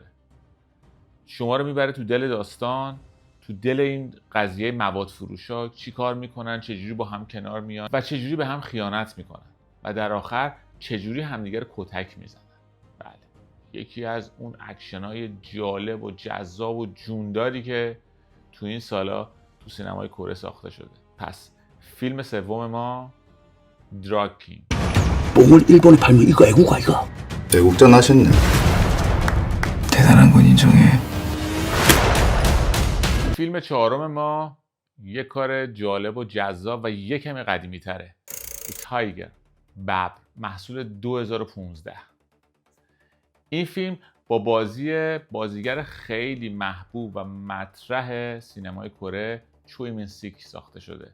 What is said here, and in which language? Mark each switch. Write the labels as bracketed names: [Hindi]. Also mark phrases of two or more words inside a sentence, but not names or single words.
[Persian] شما رو میبره تو دل داستان، تو دل این قضیه مواد فروشا چی کار میکنن، چجوری با هم کنار میان و چجوری به هم خیانت میکنن و در آخر چجوری همدیگه رو کتک میزنن. بله، یکی از اون اکشنای جالب و جذاب و جونداری که تو این سالا تو سینمای کره ساخته شده. پس فیلم سوم ما دراگ کینگ. [Korean] 뽕을 일본에 팔면 이거 애국가 이거. 애국자 나셨네. 대단한 건 인정해. [Persian] فیلم چهارم ما یه کار جالب و جذاب و یه کمی قدیمی تره. تایگر، ببر، محصول 2015. این فیلم با بازی بازیگر خیلی محبوب و مطرح سینمای کره چوی مین سیک ساخته شده.